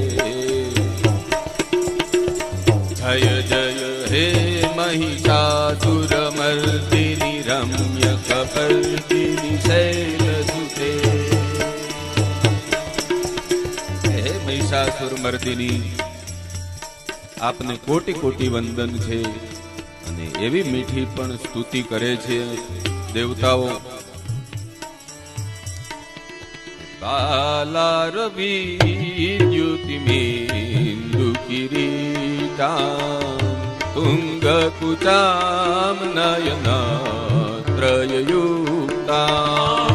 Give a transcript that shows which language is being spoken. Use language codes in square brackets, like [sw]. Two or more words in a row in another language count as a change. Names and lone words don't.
[sa] जय जय हे महिषासुरमर्दिनि रम्य कपर्दिनि शैलसुते [gu] હે મહિષાસુરમર્દિની આપને કોટિ કોટિ વંદન છે અને એવી મીઠી પણ સ્તુતિ કરે છે દેવતાઓ. [sa] કાલારવિ દ્યુતિમેન્દુ કિરીટાં તુંગકુચામ નયનાત્રયયુક્તાં